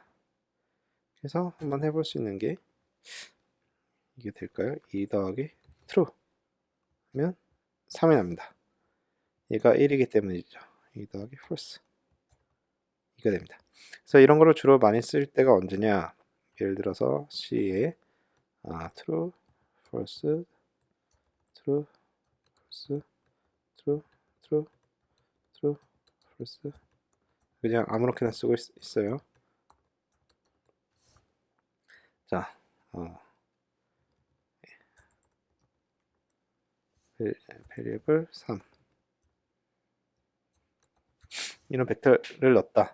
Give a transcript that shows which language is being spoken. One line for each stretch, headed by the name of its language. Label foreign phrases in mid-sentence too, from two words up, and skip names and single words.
Korean: 그래서 한번 해볼 수 있는 게 이게 될까요? 2 더하기 true 하면 3이 납니다. 얘가 1이기 때문이죠. 2 더하기 false 이게 됩니다. 그래서 이런 거를 주로 많이 쓸 때가 언제냐? 예를 들어서 C에
English: true, false, true, false, true, true, true, false
Korean: 그냥 아무렇게나 쓰고 있어요. 자, variable 3 이런 벡터를 넣었다.